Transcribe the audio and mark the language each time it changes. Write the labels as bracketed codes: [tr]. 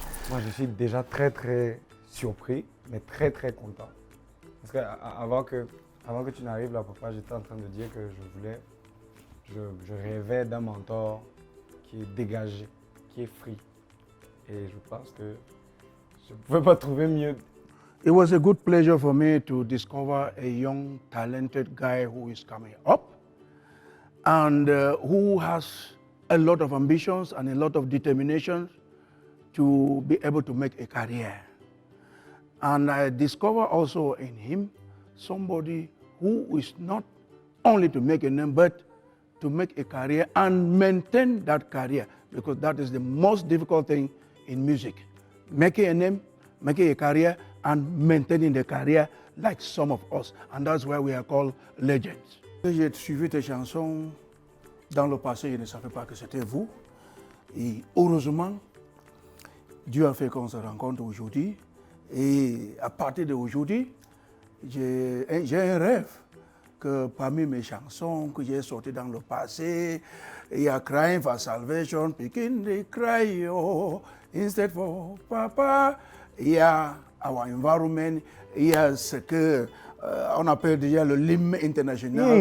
[fr] Moi, je suis déjà très, très surpris, mais très, très content. Parce qu'avant que tu n'arrives là, papa, j'étais en train de dire que je rêvais d'un mentor qui est dégagé, qui est free. Et je pense que je ne pouvais pas trouver mieux. [en] It was a good pleasure for me to discover a young, talented guy who is coming up and who has a lot of ambitions and a lot of determination to be able to make a career. And I discover also in him somebody who is not only to make a name, but to make a career and maintain that career, because that is the most difficult thing in music. Making a name, making a career, and maintaining the career like some of us. And that's why we are called legends. [fr] J'ai suivi tes chansons dans le passé, je ne savais pas que c'était vous. Et heureusement, Dieu a fait qu'on se rencontre aujourd'hui. Et à partir d'aujourd'hui, j'ai un rêve que parmi mes chansons que j'ai sorties dans le passé, il y a Crying for Salvation, Picking the Cry, oh, Instead for Papa, il y a Our Environment, il y a ce que on appelle déjà le l'hymne international.